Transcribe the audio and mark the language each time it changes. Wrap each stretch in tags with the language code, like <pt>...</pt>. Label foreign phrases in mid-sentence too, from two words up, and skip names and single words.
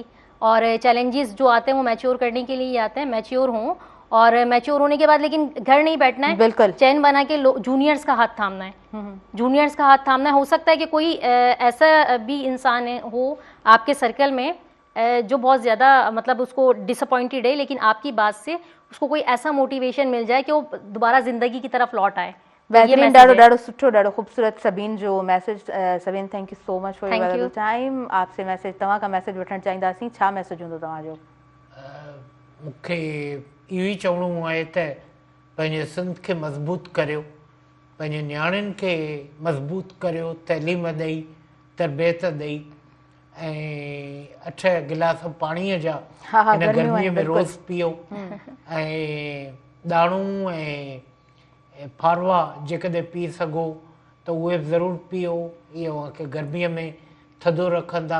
<ur>اور چیلنجز جو آتے ہیں وہ میچور کرنے کے لیے آتے ہیں، میچور ہوں، اور میچور ہونے کے بعد لیکن گھر نہیں بیٹھنا ہے، بالکل چین بنا کے جونیئرز کا ہاتھ تھامنا ہے، جونیئرز کا ہاتھ تھامنا ہے. ہو سکتا ہے کہ کوئی ایسا بھی انسان ہو آپ کے سرکل میں جو بہت زیادہ مطلب اس کو ڈس اپوائنٹڈ ہے، لیکن آپ کی بات سے اس کو کوئی ایسا موٹیویشن مل جائے کہ وہ دوبارہ زندگی کی طرف لوٹ آئے. بہترین,</ur> <sd>ॾाढो सुठो, ॾाढो ख़ूबसूरत सभिनि जो मैसेज।</sd> <en>सभिनि thank you so much for your time.</en> <ur>آپ سے میسج,</ur> <sd>तव्हां खां मैसेज वठणु चाहींदासीं, छा मैसेज हूंदो तव्हांजो? मूंखे इहो ई चवणो आहे त पंहिंजे सिंध खे मज़बूत करियो, पंहिंजे नियाणियुनि खे मज़बूत करियो, तइलीम ॾेई, तरबियत ॾेई, ऐं 8 गिलास पाणीअ जा हिन गर्मीअ में रोज़ पीओ, ऐं ॾाणू ऐं फारवा जेकॾहिं पी सघो त उहे ज़रूरु पीओ, इहे तव्हांखे गर्मीअ में थधो रखंदा।</sd>